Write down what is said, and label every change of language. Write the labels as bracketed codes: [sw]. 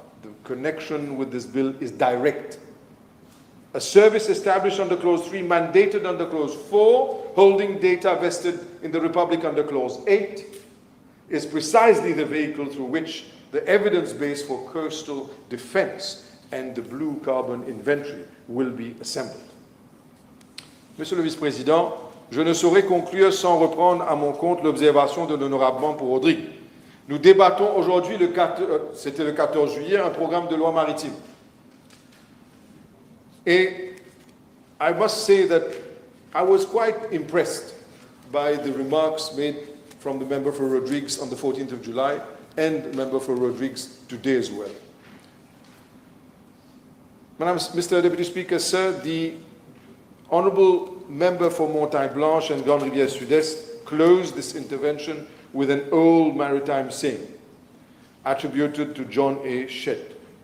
[en] The connection with this bill is direct. A service established under Clause 3, mandated under Clause 4, holding data vested in the Republic under Clause 8, is precisely the vehicle through which the evidence base for coastal defence and the blue carbon inventory will be assembled. [fr] Monsieur le Vice-président, je ne saurais conclure sans reprendre à mon compte l'observation de l'honorable membre pour Rodrigue. Nous débattons aujourd'hui, c'était le 14 juillet, un programme de loi maritime. [en] Et I must say that I was quite impressed by the remarks made from the member for Rodrigues on the 14th of July and the member for Rodrigues today as well. Mr. Deputy Speaker, sir, the Honourable Member for Montagne Blanche and Grande Rivière Sud-Est closed this intervention with an old maritime saying attributed to John A. Shedd.